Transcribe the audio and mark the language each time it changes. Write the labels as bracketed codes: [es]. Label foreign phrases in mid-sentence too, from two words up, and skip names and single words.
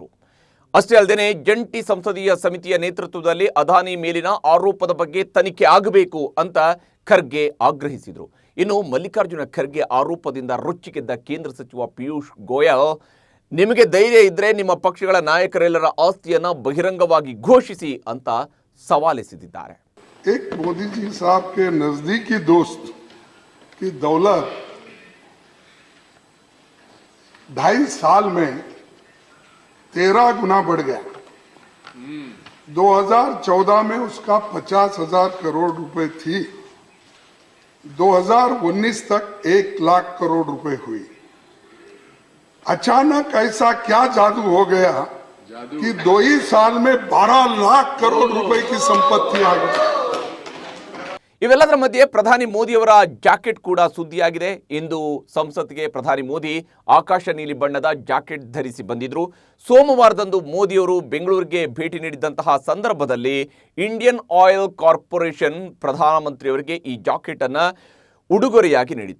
[kn] ಅಷ್ಟೇ ಅಲ್ಲದೆ ಜಂಟಿ ಸಂಸದೀಯ ಸಮಿತಿಯ ನೇತೃತ್ವದಲ್ಲಿ ಅದಾನಿ ಮೇಲಿನ ಆರೋಪದ ಬಗ್ಗೆ ತನಿಖೆ ಆಗಬೇಕು ಅಂತ ಖರ್ಗೆ ಆಗ್ರಹಿಸಿದರು. ಇನ್ನು ಮಲ್ಲಿಕಾರ್ಜುನ ಖರ್ಗೆ ಆರೋಪದಿಂದ ರೊಚ್ಚಿಗೆದ್ದ ಕೇಂದ್ರ ಸಚಿವ ಪಿಯೂಷ್ ಗೋಯಲ್, ನಿಮಗೆ ಧೈರ್ಯ ಇದ್ದರೆ ನಿಮ್ಮ ಪಕ್ಷಗಳ ನಾಯಕರೆಲ್ಲರ ಆಸ್ತಿಯನ್ನು ಬಹಿರಂಗವಾಗಿ ಘೋಷಿಸಿ ಅಂತ ಸವಾಲೆಸೆದಿದ್ದಾರೆ. [hi] एक मोदी जी साहब के नजदीकी दोस्त की दौलत 2.5 साल में 13 गुना बढ़ गया. 2014 में उसका 50,000 करोड़ रुपए थी, 2019 तक 1 लाख करोड़ रुपए हुई. अचानक ऐसा क्या जादू हो गया कि 2 ही साल में 12 लाख करोड़ रुपए की संपत्ति आ गई. [kn] ಇವೆಲ್ಲದರ ಮಧ್ಯೆ ಪ್ರಧಾನಿ ಮೋದಿಯವರ ಜಾಕೆಟ್ ಕೂಡ ಸುದ್ದಿಯಾಗಿದೆ. ಇಂದು ಸಂಸತ್ಗೆ ಪ್ರಧಾನಿ ಮೋದಿ ಆಕಾಶ ನೀಲಿ ಬಣ್ಣದ ಜಾಕೆಟ್ ಧರಿಸಿ ಬಂದಿದ್ರು. ಸೋಮವಾರದಂದು ಮೋದಿಯವರು ಬೆಂಗಳೂರಿಗೆ ಭೇಟಿ ನೀಡಿದಂತಹ ಸಂದರ್ಭದಲ್ಲಿ ಇಂಡಿಯನ್ ಆಯಿಲ್ ಕಾರ್ಪೊರೇಷನ್ ಪ್ರಧಾನಮಂತ್ರಿಯವರಿಗೆ ಈ ಜಾಕೆಟ್ ಅನ್ನ ಉಡುಗೊರೆಯಾಗಿ ನೀಡಿತು.